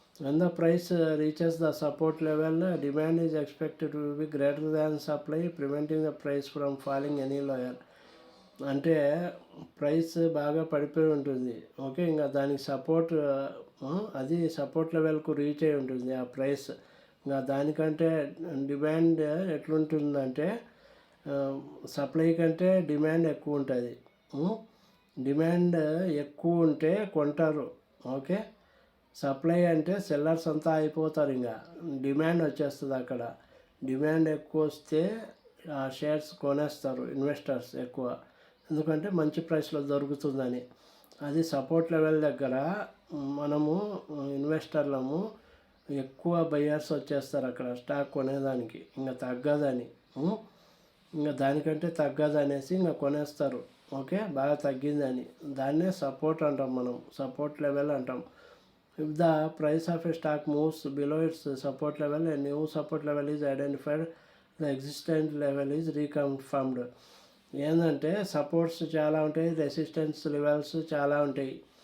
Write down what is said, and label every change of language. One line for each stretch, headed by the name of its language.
English: When the price reaches the support level, demand is expected to be greater than supply, preventing the price from falling any lower.
Telugu: అంటే price బాగా పడిపోయి ఉంటుంది, okay? ఇంకా దానికి support, అది support లెవెల్కు reach అయి ఉంటుంది ఆ ప్రైస్. ఇంకా దానికంటే డిమాండ్ ఎట్లుంటుందంటే సప్లై కంటే డిమాండ్ ఎక్కువ ఉంటుంది. డిమాండ్ ఎక్కువ ఉంటే కొంటారు, ఓకే? సప్లై అంటే సెల్లర్స్ అంతా అయిపోతారు, ఇంకా డిమాండ్ వచ్చేస్తుంది. అక్కడ డిమాండ్ ఎక్కువ వస్తే ఆ షేర్స్ కొనేస్తారు ఇన్వెస్టర్స్ ఎక్కువ, ఎందుకంటే మంచి ప్రైస్లో దొరుకుతుందని. అది సపోర్ట్ లెవెల్ దగ్గర మనము ఇన్వెస్టర్లము ఎక్కువ బయర్స్ వచ్చేస్తారు అక్కడ స్టాక్ కొనేదానికి, ఇంకా తగ్గదని, ఇంకా దానికంటే తగ్గదనేసి ఇంకా కొనేస్తారు, ఓకే? బాగా తగ్గిందని. దాన్నే సపోర్ట్ అంటాం మనం, సపోర్ట్ లెవెల్ అంటాం.
English: If the price of a stock moves below its support level, a new support level is identified, the existing level is reconfirmed.
Telugu: ఏంటంటే సపోర్ట్స్ చాలా ఉంటాయి, రెసిస్టెన్స్ లెవెల్స్ చాలా ఉంటాయి.